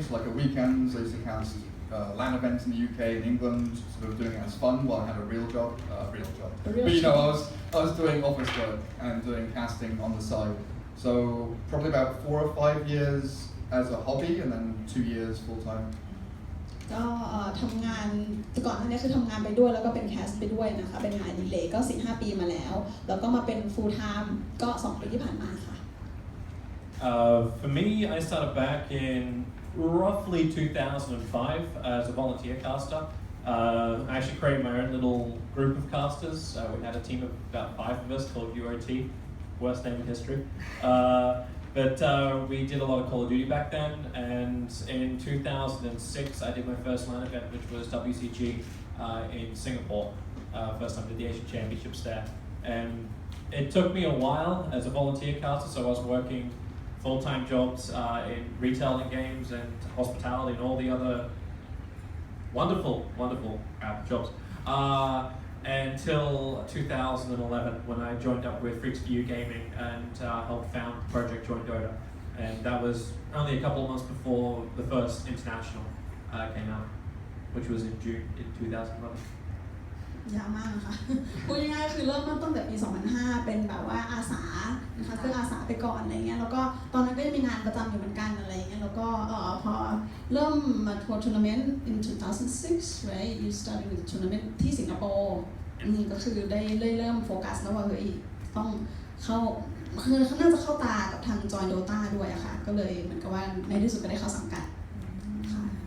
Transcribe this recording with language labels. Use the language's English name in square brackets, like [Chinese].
[English] So like at weekends, I used to cast LAN events in the UK and England, sort of doing it as fun while I had a real job. But you know, I was doing office work and doing casting on the side. So probably about 4 or 5 years as a hobby, and then 2 years full-time. [Thai] ก็ทำงานแต่ก่อนหน้านี้คือทำงานไปด้วยแล้วก็เป็นแคสไปด้วยนะคะเป็นงานอดิเรกก็ 4-5 ปีมาแล้วแล้วก็มาเป็น full time ก็ 2 ปีที่ผ่านมาค่ะ [English] For me, I started back in roughly 2005 as a volunteer caster. I actually created my own little group of casters. We had a team of about 5 of us called UOT, worst name in history. But we did a lot of Call of Duty back then, and in 2006 I did my first LAN event, which was WCG in Singapore. First time I did the Asian Championships there. And it took me a while as a volunteer caster, so I was working full-time jobs in retailing games and hospitality and all the other wonderful jobs. Until 2011 when I joined up with Freaks for You Gaming and helped found Project Joint Dota. And that was only a couple of months before the first international came out, which was in June in 2011. [Thai] ยาวมากนะคะ พูดง่ายๆคือเริ่มตั้งแต่ปี 2005 เป็นแบบว่าอาสานะคะคืออาสาไปก่อนอะไรเงี้ยแล้วก็ตอนนั้นก็ยังมีงานประจำอยู่เหมือนกันอะไรเงี้ยแล้วก็พอเริ่มมาทัวร์ทัวร์นาเมนต์ [English] in 2006 right you started with tournament [Thai] ที่สิงคโปร์ก็คือได้เริ่มโฟกัสแล้วว่าเฮ้ยต้องเข้าคือน่าจะเข้าตากับทาง Joint Dota ด้วยอะค่ะก็เลยเหมือนกับว่าในที่สุดก็ได้เข้าสังกัดค่ะ